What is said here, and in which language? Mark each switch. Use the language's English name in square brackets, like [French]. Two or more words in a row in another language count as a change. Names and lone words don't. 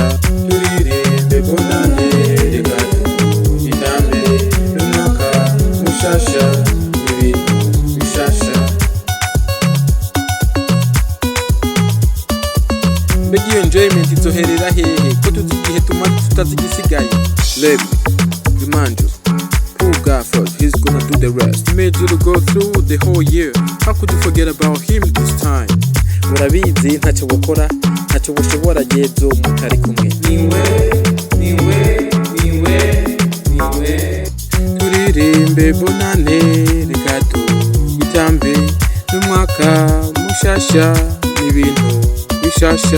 [Rundi] Turirimbe bonani, reka tubitambe umwaka mushasha n'ibintu bishasha. Mbega iyo enjoyment izoherera hehe ko tuzi igihe tumaze tutazigisigaye. [English] Let me remind you, poor God first, he's gonna do the rest. He made you to go through the whole year. How could you forget about him this time? [Rundi] Urabizi ntacyo gukora, ntacyo bushobora yezo mutari kumwe. Niwe. Turirimbe bonane, reka tubitambe n'umwaka mushasha n'ibintu bishasha.